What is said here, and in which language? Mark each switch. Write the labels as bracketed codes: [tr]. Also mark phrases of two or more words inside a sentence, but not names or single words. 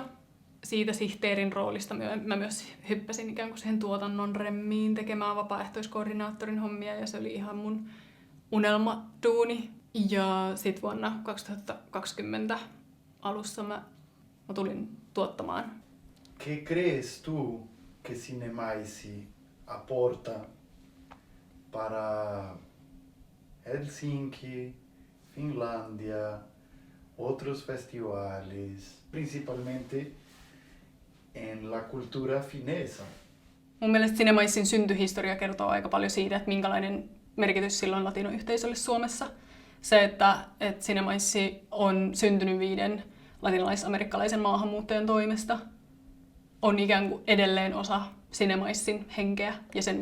[fi] Siitä sihteerin roolista mä myös hyppäsin ikään kuin siihen tuotannon remmiin tekemään vapaaehtoiskoordinaattorin hommia, ja se oli ihan mun unelmaduuni. Ja sitten vuonna 2020 alussa mä tulin tuottamaan. [es] ¿Qué crees tú que Cinemaiss aporta para Helsinki, Finlandia, otros festivales, principalmente en la cultura finesa? [fi] Mun mielestä Cinemaissin syntyhistoria kertoo aika paljon siitä, että minkälainen merkitys sillä on latinoyhteisölle Suomessa. Se, että Cinemaissi on syntynyt 5 latinalais-amerikkalaisen maahanmuuttajan toimesta, on ikään kuin edelleen osa Cinemaissin henkeä ja sen